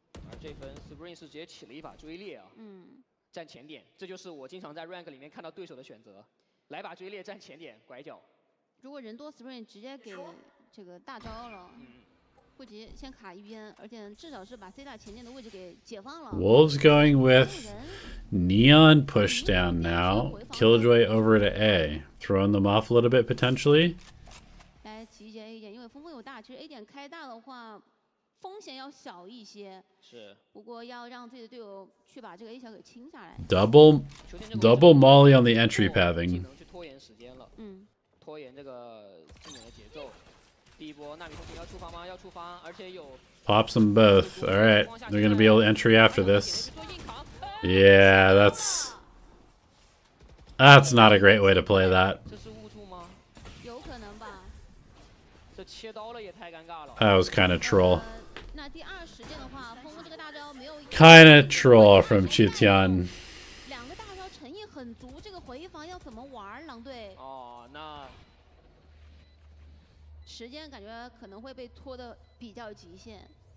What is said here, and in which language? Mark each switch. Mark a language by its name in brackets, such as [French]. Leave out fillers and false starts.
[Chinese] 而这分 Spring 是直接起了一把追猎啊。站前点，这就是我经常在 rank 里面看到对手的选择，来把追猎站前点，拐角。如果人多 ，Spring 直接给这个大招了，不急，先卡一边，而且至少是把 C 大前点的位置给解放了。 [English] Wolves going with Neon push down now. Killjoy over to A, throwing them off a little bit potentially. [Chinese] 来集结 A 点，因为峰峰有大，其实 A 点开大的话。风险要小一些，是。不过要让自己的队友去把这个 A 小给清下来。 [English] Double molly on the entry pathing. [Chinese] 去拖延时间了，拖延这个进点的节奏。第一波纳米风群要触发吗？要触发，而且有。 [English] Pops them both. All right, they're gonna be able to entry after this. Yeah, that's not a great way to play that. [Chinese] 这是误触吗？有可能吧。这切刀了也太尴尬了。 [English] That was kind of troll. [Chinese] 那第2时间的话，峰峰这个大招没有。 [English] Kind of troll from Chitian. [Chinese] 2个大招诚意很足，这个回防要怎么玩？狼队。哦，那时间感觉可能会被拖得比较极限。